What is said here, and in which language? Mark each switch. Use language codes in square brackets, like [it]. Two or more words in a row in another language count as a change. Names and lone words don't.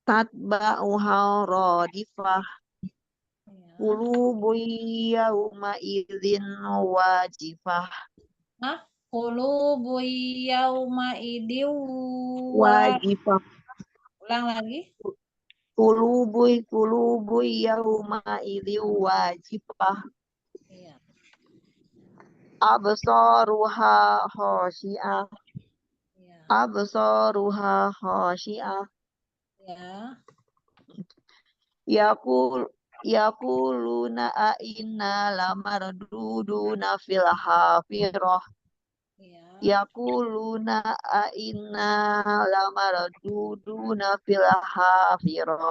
[ar] تتبعها الرادفة. قلوب يومئذ واجفة. Nah, قلوب يوم إذ واجفة. [id] ulang lagi. [ar] قلوب يومئذ واجفة. [id] Iya. [ar] أبصارها خاشعة. [id] Iya. [ar] أبصارها خاشعة. [id] Ya. [ar] يقولون أإنا لمردودون في الحافرة. [id] Iya. [ar] يقولون أإنا لمردودون في الحافرة.